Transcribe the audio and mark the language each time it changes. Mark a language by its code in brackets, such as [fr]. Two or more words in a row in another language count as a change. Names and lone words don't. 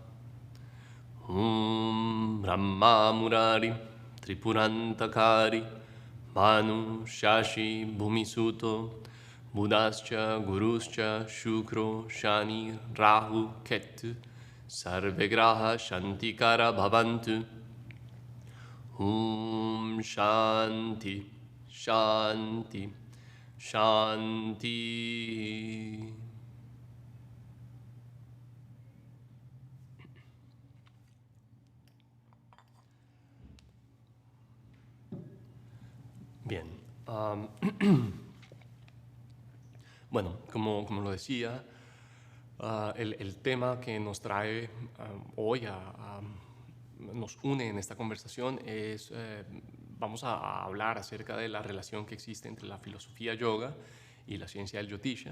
[sa] ब्रह्मा मुरारि त्रिपुरान्तकारी मनु शशि भूमिसुतो बुधश्च गुरुश्च शुक्रो शनि राहु केतु सर्वेग्रह शान्तिकर भवन्तु. शान्ति शान्ति शान्ति. [es] Bien. Como lo decía, el tema que nos trae hoy nos une en esta conversación es, vamos a hablar acerca de la relación que existe entre la filosofía yoga y la ciencia del Jyotisha.